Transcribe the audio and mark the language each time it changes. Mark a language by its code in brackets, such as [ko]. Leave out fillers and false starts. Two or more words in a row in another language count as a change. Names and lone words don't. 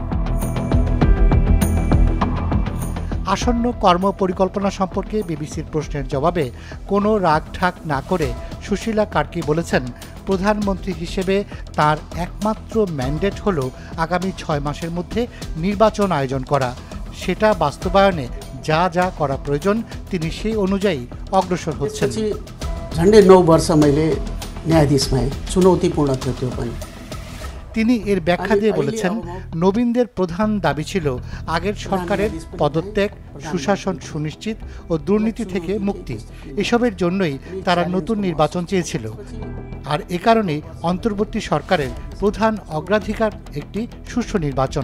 [bn] আসন্ন কর্ম পরিকল্পনা সম্পর্কে বিবিসির প্রশ্নের জবাবে কোনো রাগঢাক না করে সুশীলা কার্কি বলেছেন, প্রধানমন্ত্রী হিসেবে তার একমাত্র ম্যান্ডেট হল আগামী ৬ মাসের মধ্যে নির্বাচন আয়োজন করা। সেটা বাস্তবায়নে যা যা করা প্রয়োজন তিনি সেই অনুযায়ী অগ্রসর হচ্ছেন। [ne] झन्डै 9 वर्ष मैले न्यायाधीश भएँ। चुनौतीपूर्ण थियो त्यो पनि। [bn] তিনি এর ব্যাখ্যা দিয়ে বলেছেন, নবীনদের প্রধান দাবি ছিল আগের সরকারের পদত্যাগ, সুশাসন সুনিশ্চিত ও দুর্নীতি থেকে মুক্তি। এসবের জন্যই তারা নতুন নির্বাচন চেয়েছিল। আর এ কারণেই অন্তর্বর্তী সরকারের প্রধান অগ্রাধিকার একটি সুষ্ঠু নির্বাচন।